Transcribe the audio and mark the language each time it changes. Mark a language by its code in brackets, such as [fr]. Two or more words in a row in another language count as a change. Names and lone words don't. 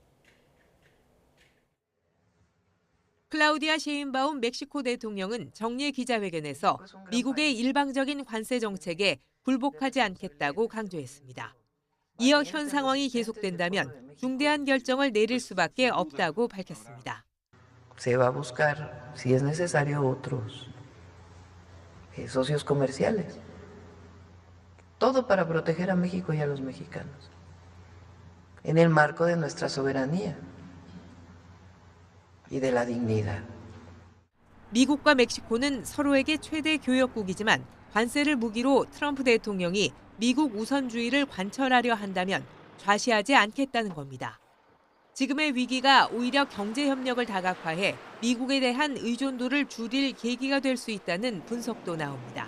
[ko] 클라우디아 셰인바움 멕시코 대통령은 정례 기자회견에서 미국의 일방적인 관세 정책에 굴복하지 않겠다고 강조했습니다. 이어 현 상황이 계속된다면 중대한 결정을 내릴 수밖에 없다고 밝혔습니다. [es] Se va a buscar, si es necesario, otros socios comerciales. Todo para proteger a México y a los mexicanos. En el marco de nuestra soberanía y de la dignidad. [ko] 미국과 멕시코는 서로에게 최대 교역국이지만 관세를 무기로 트럼프 대통령이 미국 우선주의를 관철하려 한다면 좌시하지 않겠다는 겁니다. 지금의 위기가 오히려 경제 협력을 다각화해 미국에 대한 의존도를 줄일 계기가 될 수 있다는 분석도 나옵니다.